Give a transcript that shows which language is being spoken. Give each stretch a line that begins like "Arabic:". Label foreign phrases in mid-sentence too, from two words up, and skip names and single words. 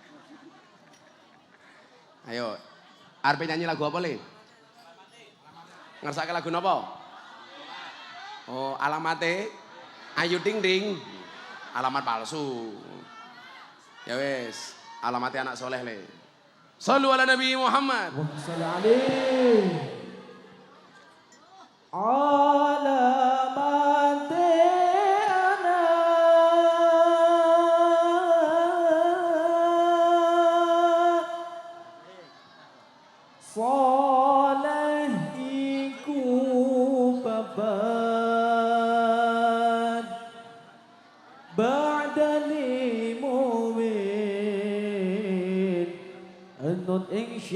Javanese: Ayo, arep nyanyi lagu apa le? Ngersake lagu napa? Oh, alamate Ayu Ting Ting. Alamat palsu. Ya wes, alamatnya anak soleh le.
Arabic: صلوا على نبي محمد. صلوا عليه.
Javanese: Alamate anak soleh iku babat ba'dani mu'min anut ing